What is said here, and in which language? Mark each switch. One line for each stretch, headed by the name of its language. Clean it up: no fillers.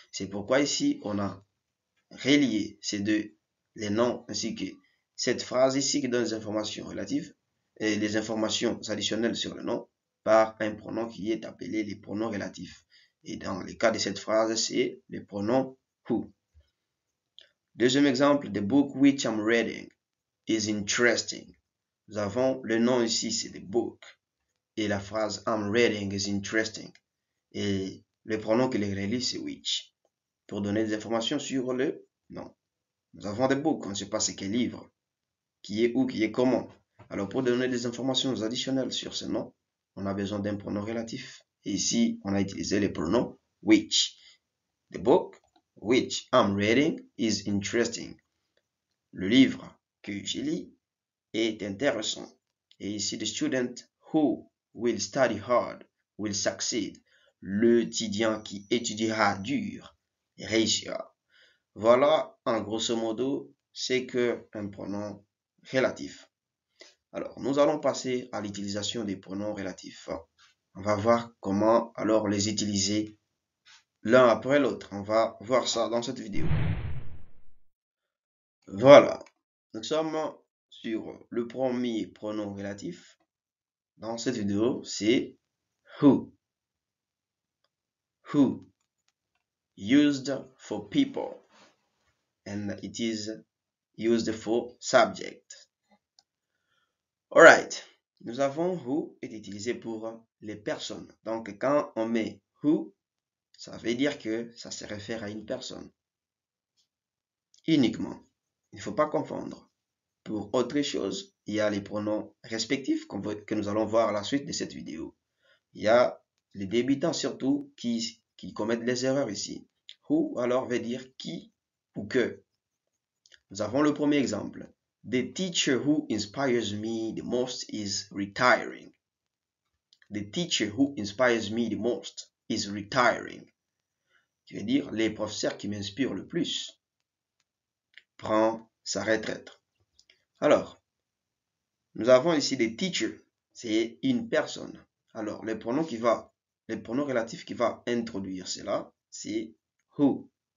French: C'est pourquoi ici, on a relié ces deux, les noms ainsi que cette phrase ici qui donne des informations relatives et les informations additionnelles sur le nom par un pronom qui est appelé les pronoms relatifs. Et dans le cas de cette phrase, c'est le pronom who. Deuxième exemple,
English: the book which I'm reading is interesting.
French: Nous avons le nom ici, c'est
English: the book.
French: Et la phrase
English: I'm reading is interesting.
French: Et le pronom qui les relie, c'est which. Pour donner des informations sur le nom. Nous avons des books, on ne sait pas c'est quel livre, qui est où, qui est comment. Alors pour donner des informations additionnelles sur ce nom, on a besoin d'un pronom relatif. Et ici, on a utilisé le pronom which.
English: The book which I'm reading is interesting.
French: Le livre que je lis est intéressant. Et ici,
English: the student who will study hard will succeed.
French: L'étudiant qui étudiera dur réussira. Voilà, en grosso modo, c'est qu'un pronom relatif. Alors, nous allons passer à l'utilisation des pronoms relatifs. On va voir comment alors les utiliser l'un après l'autre. On va voir ça dans cette vidéo. Voilà, nous sommes sur le premier pronom relatif. Dans cette vidéo, c'est who.
English: Who, used for people. And it is used for subject. Alright,
French: Nous avons who est utilisé pour les personnes. Donc, quand on met who, ça veut dire que ça se réfère à une personne. Uniquement. Il ne faut pas confondre. Pour autre chose, il y a les pronoms respectifs que nous allons voir à la suite de cette vidéo. Il y a les débutants surtout qui commettent les erreurs ici. Who alors veut dire qui ou que. Nous avons le premier exemple.
English: The teacher who inspires me the most is retiring. The teacher who inspires me the most is retiring.
French: Qui veut dire les professeurs qui m'inspirent le plus prend sa retraite. Alors, nous avons ici des teachers, c'est une personne. Alors, le pronom relatif qui va introduire cela, c'est who.